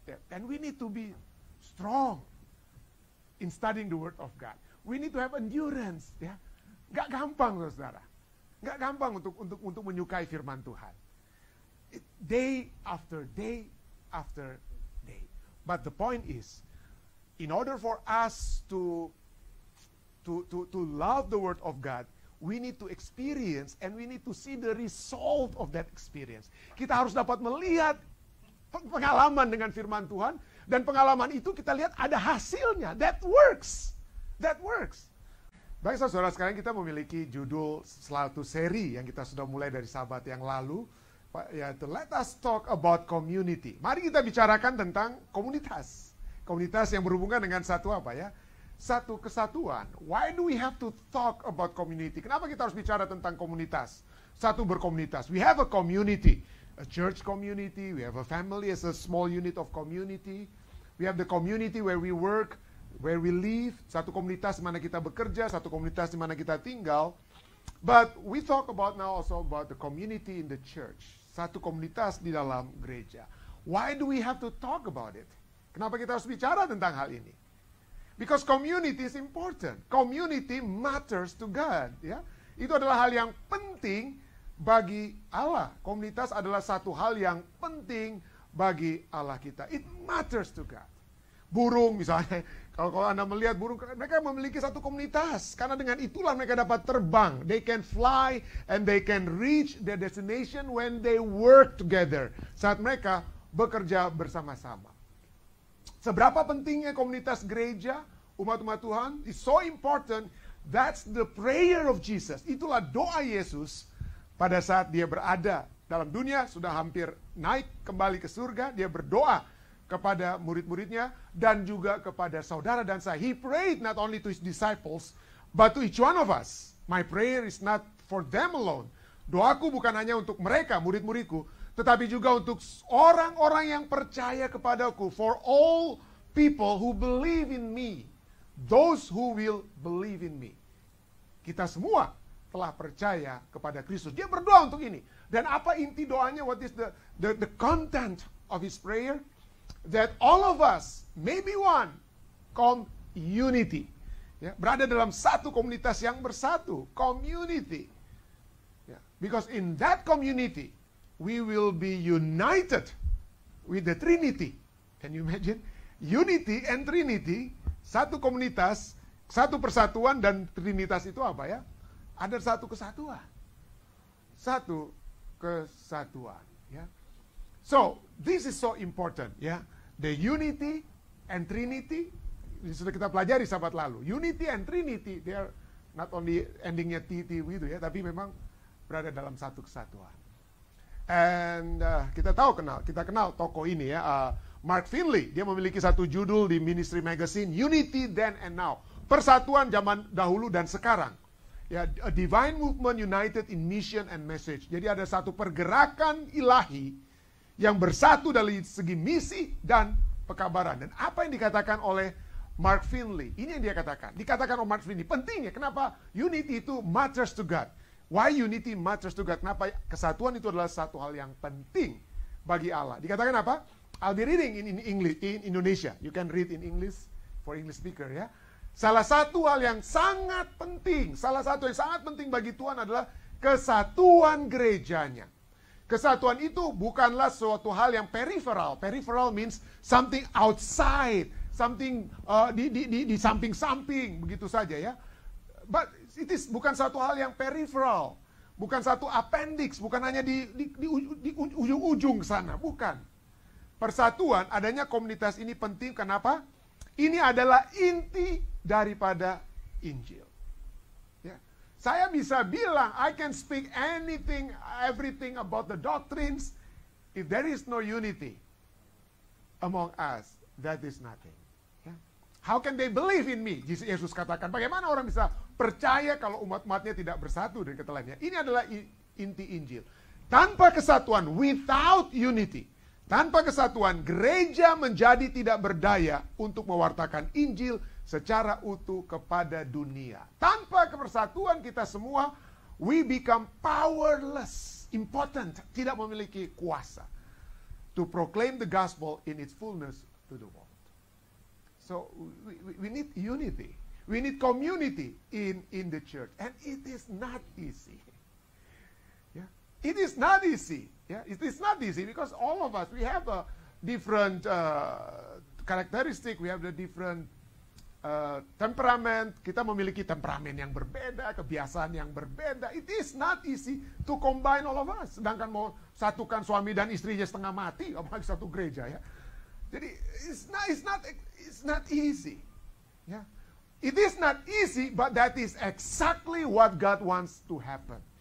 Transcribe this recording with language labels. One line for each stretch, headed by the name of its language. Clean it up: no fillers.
English: And we need to be strong in studying the Word of God. We need to have endurance.
Indonesian: Ya. Gak gampang, saudara. Gak gampang untuk menyukai firman Tuhan.
English: Day after day after day. But the point is, in order for us to love the Word of God, we need to experience and we need to see the result of that experience.
Indonesian: Kita harus dapat melihat pengalaman dengan firman Tuhan, dan pengalaman itu kita lihat ada hasilnya.
English: That works. That works.
Indonesian: Baik saudara, sekarang kita memiliki judul suatu seri yang kita sudah mulai dari Sabat yang lalu, yaitu
English: Let Us Talk About Community.
Indonesian: Mari kita bicarakan tentang komunitas. Komunitas yang berhubungan dengan satu apa ya? Satu kesatuan.
English: Why do we have to talk about community?
Indonesian: Kenapa kita harus bicara tentang komunitas? Satu berkomunitas.
English: We have a community. A church community. We have a family as a small unit of community. We have the community where we work, where we live,
Indonesian: satu komunitas di mana kita bekerja, satu komunitas di mana kita tinggal.
English: But we talk about now also about the community in the church.
Indonesian: Satu komunitas di dalam gereja.
English: Why do we have to talk about it?
Indonesian: Kenapa kita harus bicara tentang hal ini?
English: Because community is important. Community matters to God.
Indonesian: Ya, itu adalah hal yang penting bagi Allah. Komunitas adalah satu hal yang penting bagi Allah kita.
English: It matters to God.
Indonesian: Burung misalnya, kalau Anda melihat burung, mereka memiliki satu komunitas. Karena dengan itulah mereka dapat terbang.
English: They can fly and they can reach their destination when they work together.
Indonesian: Saat mereka bekerja bersama-sama. Seberapa pentingnya komunitas gereja, umat-umat Tuhan,
English: is so important. That's the prayer of Jesus.
Indonesian: Itulah doa Yesus pada saat dia berada dalam dunia, sudah hampir naik kembali ke surga. Dia berdoa kepada murid-muridnya dan juga kepada saudara dan saya.
English: He prayed not only to his disciples, but to each one of us. My prayer is not for them alone.
Indonesian: Doaku bukan hanya untuk mereka, murid-muridku, tetapi juga untuk orang-orang yang percaya kepadaku.
English: For all people who believe in me. Those who will believe in me.
Indonesian: Kita semua telah percaya kepada Kristus. Dia berdoa untuk ini. Dan apa inti doanya?
English: What is the content of his prayer? That all of us may be one, called unity.
Indonesian: Ya, berada dalam satu komunitas yang bersatu, community.
English: Ya, because in that community, we will be united with the Trinity. Can you imagine? Unity and Trinity,
Indonesian: satu komunitas, satu persatuan, dan Trinitas itu apa ya? Ada satu kesatuan. Satu kesatuan. Ya.
English: So, this is so important, ya. The unity and Trinity,
Indonesian: ini sudah kita pelajari Sabat lalu.
English: Unity and Trinity, they are not only
Indonesian: endingnya TT gitu ya, tapi memang berada dalam satu kesatuan. And kita kenal tokoh ini ya, Mark Finley. Dia memiliki satu judul di Ministry Magazine, Unity Then and Now. Persatuan zaman dahulu dan sekarang.
English: Ya, a divine movement united in mission and message.
Indonesian: Jadi ada satu pergerakan ilahi yang bersatu dari segi misi dan pekabaran. Dan apa yang dikatakan oleh Mark Finley? Ini yang dia katakan. Dikatakan oleh Mark Finley. Pentingnya, kenapa unity itu
English: matters to God? Why unity matters to God?
Indonesian: Kenapa kesatuan itu adalah satu hal yang penting bagi Allah? Dikatakan apa?
English: I'll be reading in English, in Indonesia. You can read in English for English speaker ya.
Indonesian: Salah satu hal yang sangat penting, bagi Tuhan adalah kesatuan gerejanya. Kesatuan itu bukanlah suatu hal yang peripheral.
English: Peripheral means something outside, something
Indonesian: di samping-samping, begitu saja ya.
English: But it is
Indonesian: bukan satu hal yang peripheral, bukan satu appendix, bukan hanya di ujung-ujung sana, bukan. Persatuan, adanya komunitas ini penting, kenapa? Ini adalah inti daripada Injil. Saya bisa bilang,
English: I can speak anything, everything about the doctrines. If there is no unity among us, that is nothing. How can they believe in me?
Indonesian: Yesus katakan, bagaimana orang bisa percaya kalau umat-umatnya tidak bersatu dengan kata lainnya. Ini adalah inti Injil. Tanpa kesatuan,
English: without unity,
Indonesian: tanpa kesatuan, gereja menjadi tidak berdaya untuk mewartakan Injil secara utuh kepada dunia. Tanpa kebersatuan kita semua,
English: we become powerless, impotent,
Indonesian: tidak memiliki kuasa
English: to proclaim the gospel in its fullness to the world. So we need unity. We need community in the church. And it is not easy. Yeah? It is not easy. Yeah? It is not easy because all of us, we have a different characteristic. We have the different temperament.
Indonesian: Kita memiliki temperamen yang berbeda, kebiasaan yang berbeda.
English: It is not easy to combine all of us.
Indonesian: Sedangkan mau satukan suami dan istrinya setengah mati, apalagi satu gereja ya.
English: Jadi it's not easy. Ya. It is not easy, but that is exactly what God wants to happen.